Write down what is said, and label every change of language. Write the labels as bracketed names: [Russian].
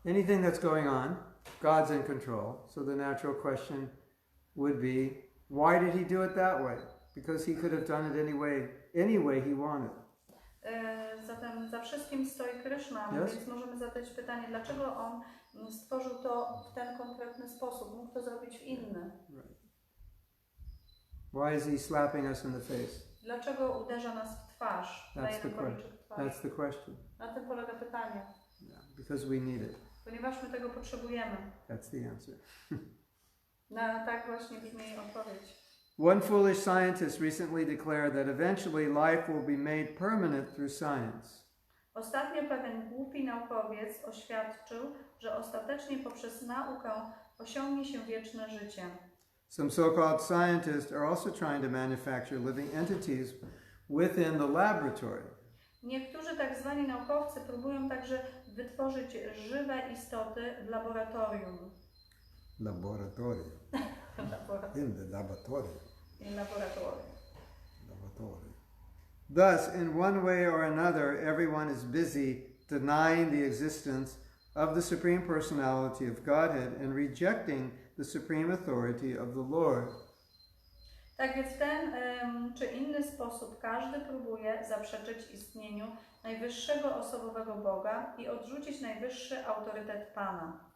[English] Anything that's going on, God's in control. So the natural question would be, why did he do it that way? Because he could have done it any way he wanted. [Polish] Zatem za wszystkim stoi Krishna, więc możemy zadać pytanie, dlaczego on stworzył to w ten konkretny sposób, mógł to zrobić w inny. [English] Right. Why is he slapping us in the face? [Polish] Dlaczego uderza nas w twarz? [English] That's the question. [Polish] Na tym polega pytanie. [English] Yeah, because we need it. [Polish] Ponieważ my tego potrzebujemy. [English] That's the answer. [Polish] Tak właśnie brzmi odpowiedź. [English] One foolish scientist recently declared that eventually life will be made permanent through science. [Polish] Ostatnio pewien głupi naukowiec oświadczył, że ostatecznie poprzez naukę osiągnie się wieczne życie. [English] Some so-called scientists are also trying to manufacture living entities within the laboratory. [Polish] Niektórzy tak zwani naukowcy próbują także wytworzyć żywe istoty w laboratorium. [English] Laboratorium. In the laboratorium. In laboratorium. [Polish] Laboratorium. [English] Thus, in one way or another, everyone is busy denying the existence of the Supreme Personality of Godhead and rejecting the supreme authority of the Lord. [Polish] Tak więc w ten czy inny sposób każdy próbuje zaprzeczyć istnieniu najwyższego osobowego Boga i odrzucić najwyższy autorytet Pana.